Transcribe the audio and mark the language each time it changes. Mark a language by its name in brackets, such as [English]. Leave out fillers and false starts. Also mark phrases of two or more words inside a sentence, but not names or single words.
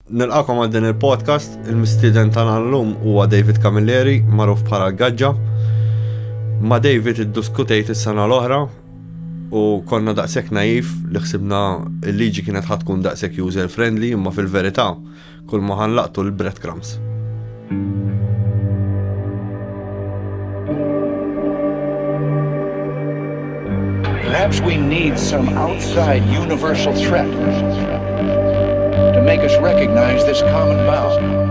[Maltese] Nilqakom għal din il-podcast, il-mistieden tagħna llum huwa David Camilleri, magħruf bħala Gaġġa. Ma' David iddiskutejt is-sena l-oħra u konna daqshekk naif li ħsibna l-liġi kienet ħadd tkun daqshekk [English] user friendly, [Maltese] imma fil-verità kull ma ħanlaqtu l-breadcrumbs. [English] Perhaps we need some outside universal threat to make us recognize this common bound.